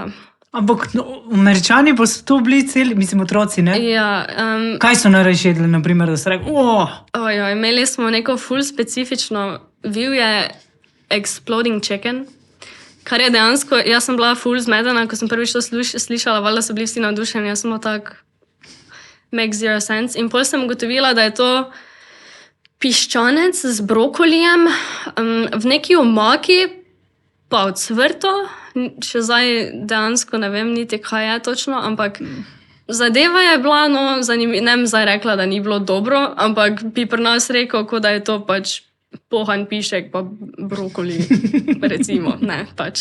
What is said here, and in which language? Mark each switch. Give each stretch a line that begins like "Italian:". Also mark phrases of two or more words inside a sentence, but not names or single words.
Slovenian: Ampak Američani pa so to bili celi, mislim, otroci, Ja. Kaj so najrajši jedli, naprimer, da so rekli, imeli smo neko ful specifično, bil je
English: exploding chicken,
Slovenian: kar je dejansko, jaz sem bila ful zmedena, ko sem prvič to slišala, valjda so bili vsi navdušeni, jaz sem tak,
English: makes zero sense.
Slovenian: In potem sem ugotovila, da je to piščanec z brokolijem, v neki omaki, pa ocvrto, še zdaj dejansko ne vem niti, kaj je točno, ampak zadeva je bila, zanimiva, ne bom zdaj rekla, da ni bilo dobro, ampak bi pri nas rekel, kot da je to pač pohan pišek pa brokoli, recimo, pač.